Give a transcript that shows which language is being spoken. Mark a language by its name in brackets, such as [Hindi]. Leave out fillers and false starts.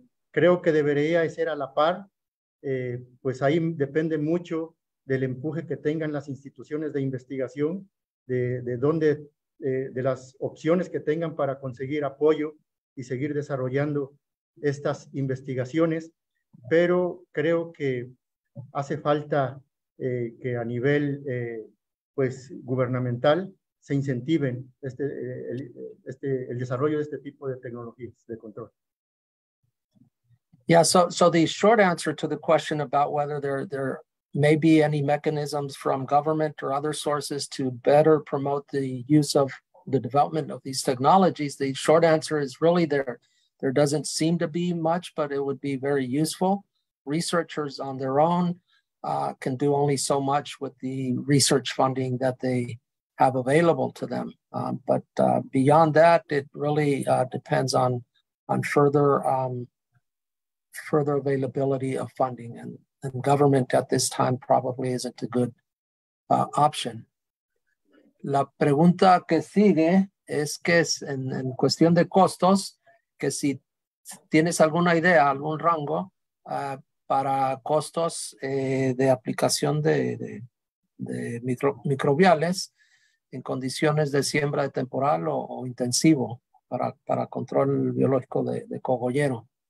[Spanish] Creo que debería ser a la par, pues ahí depende mucho del empuje que tengan las instituciones de investigación, de las opciones que tengan para conseguir apoyo y seguir desarrollando estas investigaciones, pero creo que hace falta que a nivel pues gubernamental se incentiven el desarrollo de este tipo de tecnologías de control. [English] Yeah, so the short answer to the question about whether there may be any mechanisms from government or other sources to better promote the use of the development of these technologies, the short answer is really there doesn't seem to be much, but it would be very useful. Researchers on their own can do only so much with the research funding that they have available to them. But beyond that, it really depends on further availability of funding, and government at this time probably isn't a good option. [Spanish] La pregunta que sigue es que en cuestión de costos, que si tienes alguna idea, algún rango para costos de aplicación de microbiales en condiciones de siembra de temporal o intensivo para control biológico de cogollero.